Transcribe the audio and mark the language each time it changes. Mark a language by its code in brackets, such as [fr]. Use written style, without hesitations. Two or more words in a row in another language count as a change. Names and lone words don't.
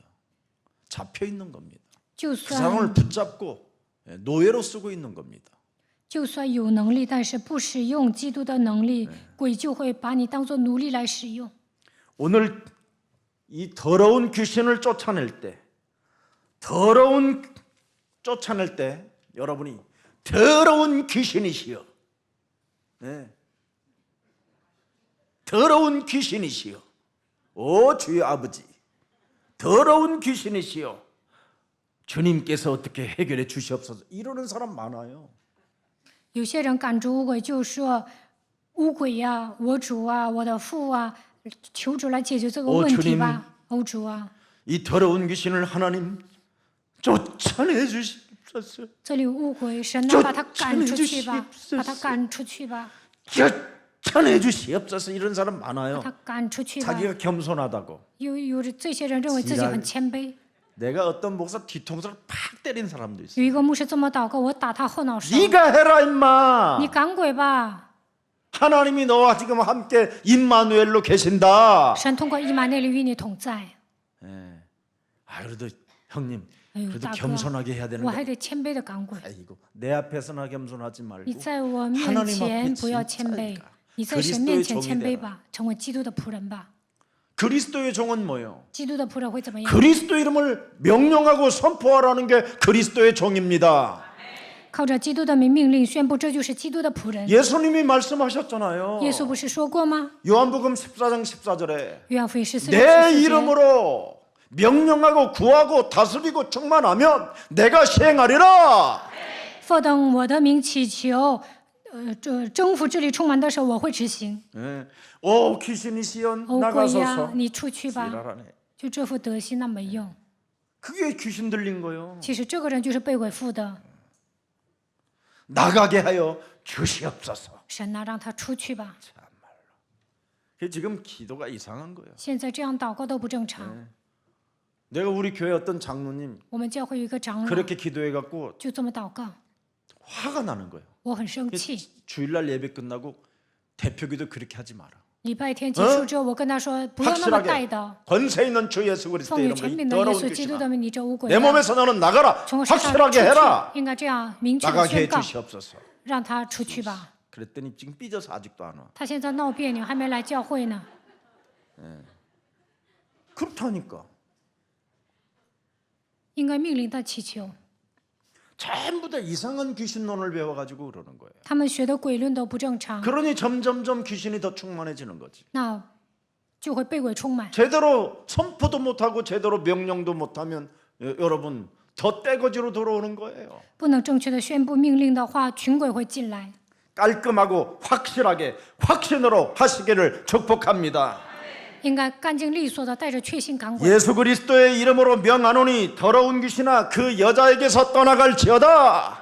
[ko] 잡혀 있는 겁니다. [zh] 就 [ko] 그 사람을 [zh] 算 [ko] 붙잡고 노예로 쓰고 있는 겁니다. [zh] 就算有能力，但是不使用基督的能力，鬼就会把你当作奴隶来使用。 [ko] 오늘 이 더러운 귀신을 쫓아낼 때, 쫓아낼 때 여러분이 더러운 귀신이시여, 네. 더러운 귀신이시여, 오 주의 아버지, 더러운 귀신이시여, 주님께서 어떻게 해결해 주시옵소서. 이러는 사람 많아요. [zh] 有些人赶逐污鬼，就说污鬼呀、我主啊、我的父啊，求主来解决这个问题吧，欧主啊。 [ko] 이 더러운 귀신을 하나님 쫓아내 주시옵소서. [zh] 这里有污鬼，神啊，把他赶出去吧，把他赶出去吧， [ko] 쫓아내 주시옵소서. 이런 사람 [zh] 把 [ko] 많아요. [zh] 他赶出去吧。 [ko] 자기가 겸손하다고. [zh] 有这些人认为自己很谦卑。 [ko] 내가 어떤 목사 뒤통수를 팍 때린 사람도 있어. [zh] 有一个牧师这么祷告，我打他后脑勺。 [ko] 네가 해라 임마. [zh] 你赶鬼吧！ [ko] 하나님이 너와 지금 함께 임마누엘로 계신다. [zh] 神通过以马内利与你同在。 [ko] 예. 아 그래도 형님, [zh] 哎呦， [ko] 그래도 [zh] 大哥， [ko] 겸손하게 해야 되는 [zh] 我 [ko] 거. [zh] 还得谦卑的赶鬼。 [ko] 아이고, 내 앞에서나 겸손하지 [zh] 你 [ko] 말고 [zh] 在我面 [ko] 하나님 [zh] 前 [ko] 앞에 [zh] 不要谦卑 [ko] 진짜니까 ， [zh] 你在神面前谦 [ko] 그리스도의 [zh] 卑吧，成为基督的仆人吧。 [ko] 그리스도의 종은 뭐예요? [zh] 基督的仆人会怎么样？ [ko] 그리스도 이름을 명령하고 선포하라는 게 그리스도의 종입니다. [zh] 靠着基督的名命令宣布，这就是基督的仆人。 [ko] 예수님이 말씀하셨잖아요. [zh] 耶稣不是说过吗？ [ko] 요한복음 14장 14절에 [zh] 约翰福音14章 [ko] 내 [zh] 14节。 [ko] 이름으로 명령하고 구하고 다스리고 충만하면 내가 시행하리라. [zh] 否等我的名祈求，这征服这里充满的时候，我会执行。 [ko] 예. 오 귀신이 시연 [zh] 哦，鬼呀 [ko] 나가소서. ， [zh] 你出去吧！ [ko] 지랄하네. [zh] 就这副德行那没用。 [ko] 그게 귀신 들린 거요. [zh] 其实这个人就是被鬼附的。 [ko] 나가게 하여 주시옵소서. [zh] 神呐，让他出去吧！ [ko] 그게 지금 기도가 이상한 거예요. [zh] 现在这样祷告都不正常。 [ko] 내가 우리 교회 어떤 장로님 [zh] 我们教会有一个长老 [ko] 그렇게 기도해 갖고 [zh] 就这么祷告， [ko] 화가 나는 거예요. [zh] 我很生气。 [ko] 주일날 예배 끝나고 대표기도 그렇게 하지 마라. [zh] 礼拜天结束之后，我跟他说不要那么带 [ko] 확실하게 [zh] 的， [ko] 권세 있는 주 예수 그리스도 [zh] 奉有 [ko] 이름으로 [zh] 权 [ko] 이 [zh] 柄的耶 [ko] 더러운 [zh] 稣基督 [ko] 귀신아 [zh] 的名，你这污鬼 [ko] 내 [zh] 啊， [ko] 몸에서 너는 나가라. [zh] 从我身上出 [ko] 확실하게 [zh] 去 [ko] 해라. ， [zh] 应该这样明确的 [ko] 나가게 [zh] 宣 [ko] 해 [zh] 告， [ko] 주시옵소서. [zh] 让他出去吧。 [ko] 그랬더니 지금 삐져서 아직도 안 와. [zh] 他现在闹别扭，还没来教会呢。 [ko] 그렇다니까. [zh] 应该命令他祈求。 [ko] 전부 다 이상한 귀신론을 배워가지고 그러는 거예요. [zh] 他们学的鬼论都不正常， [ko] 그러니 점점점 귀신이 더 충만해지는 거지. [zh] 那就会被鬼充满。 [ko] 제대로 선포도 못하고 제대로 명령도 못하면 여러분 더 떼거지로 들어오는 거예요. [zh] 不能正确的宣布命令的话，群鬼会进来。 [ko] 깔끔하고 확실하게 확신으로 하시기를 축복합니다. [zh] 应该干净利索的带着确信赶鬼。 [ko] 예수 그리스도의 이름으로 명하노니 더러운 귀신아 그 여자에게서 떠나갈지어다.